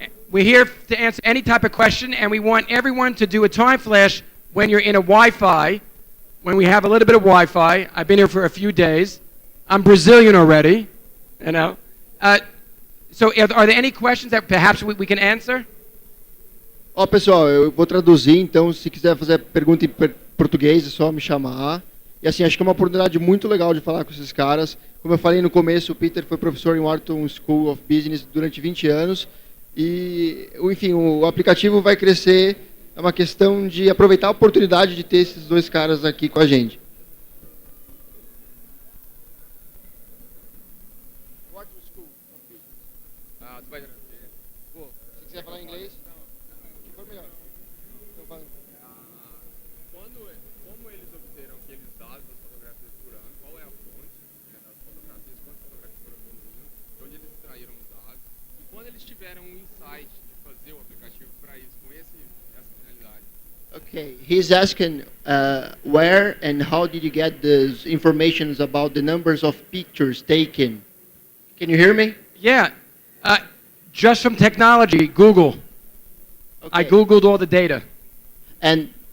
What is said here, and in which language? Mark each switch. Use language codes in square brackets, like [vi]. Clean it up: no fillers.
[en] We're here to answer any type of question, and we want everyone to do a time flash when you're in a Wi-Fi, when we have a little bit of Wi-Fi. I've been here for a few days. I'm Brazilian already, So are there any questions that perhaps we can answer? [pt] Ó, pessoal, eu vou traduzir, então se quiser fazer pergunta em português é só me chamar. E assim, acho que é uma oportunidade muito legal de falar com esses caras. Como eu falei no começo, o Peter foi professor em Wharton School of Business durante 20 anos. E, enfim, o aplicativo vai crescer. É uma questão de aproveitar a oportunidade de ter esses dois caras aqui com a gente. [en] Wharton School of Business. [pt] Se quiser falar inglês... Como eles obteram aqueles dados das fotografias por ano, qual é a fonte das fotografias, quantas fotografias foram evoluindo, de onde eles extraíram os dados, e quando eles tiveram um insight de fazer o aplicativo para isso, com essa finalidade. [en] Okay, he's asking where and how did you get the information about the numbers of pictures taken? Can you hear me? Yeah, just from technology, Google. Okay. I Googled all the data. And